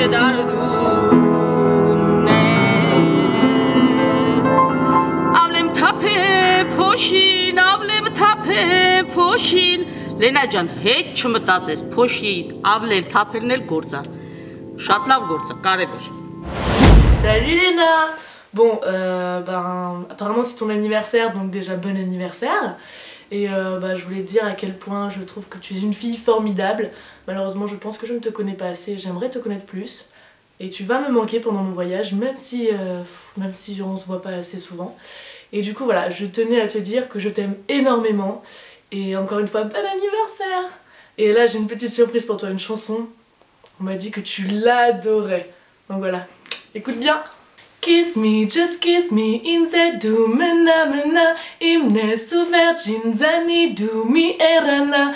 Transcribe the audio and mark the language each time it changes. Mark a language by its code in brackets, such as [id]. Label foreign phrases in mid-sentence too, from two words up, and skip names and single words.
[hy] չդարդուն ես ավլեմ թափե փոշին, ավլեմ թափե փոշին Լենա ջան, հետ չմտածես փոշին, ավլել թափելն էլ գործա, շատ լավ գործա, կարևոր [fr] Salut Léna! Bon, apparemment c'est ton anniversaire, donc déjà bon anniversaire. Et je voulais te dire à quel point je trouve que tu es une fille formidable. Malheureusement, je pense que je ne te connais pas assez, j'aimerais te connaître plus. Et tu vas me manquer pendant mon voyage, même si on se voit pas assez souvent. Et du coup, voilà, je tenais à te dire que je t'aime énormément. Et encore une fois, bon anniversaire! Et là, j'ai une petite surprise pour toi, une chanson. On m'a dit que tu l'adorais. Donc voilà, écoute bien! [en] Kiss me, just kiss me, in the do mena mena, imne suvercin zani do mi erana.